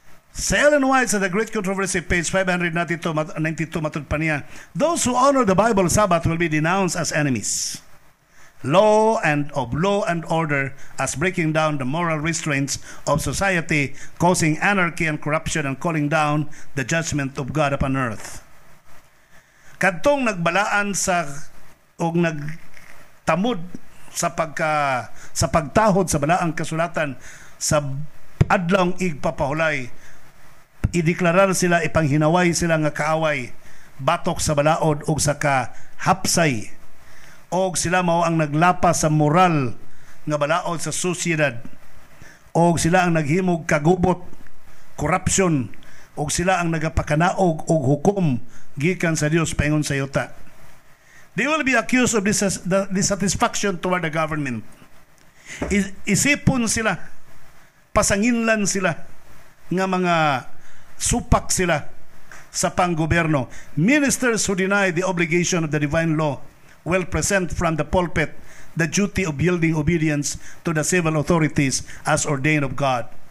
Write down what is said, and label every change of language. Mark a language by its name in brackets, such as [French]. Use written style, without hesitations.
[English] Sa Ellen White sa The Great Controversy, page 592, [Cebuano] matod pa niya, [English] those who honor the Bible Sabbath will be denounced as enemies. Law and order as breaking down the moral restraints of society, causing anarchy and corruption, and calling down the judgment of God upon earth. [Cebuano] Kadtong nagbalaan o nagtamod sa pagtahod sa balaang kasulatan sa adlong igpapahulay, ideklarar sila, ipanghinaway sila nga kaaway, batok sa balaod o sa kahapsay, o sila mao ang naglapas sa moral nga balaod sa sosyedad, o sila ang naghimog kagubot, corruption, o sila ang nagapakanaog og hukom gikan sa Dios paingon sa yuta. [English] They will be accused of dissatisfaction toward the government. [Cebuano] Isipon sila, pasanginlan sila, nga mga supak sila sa panggoberno. [English] Ministers who deny the obligation of the divine law will present from the pulpit the duty of yielding obedience to the civil authorities as ordained of God.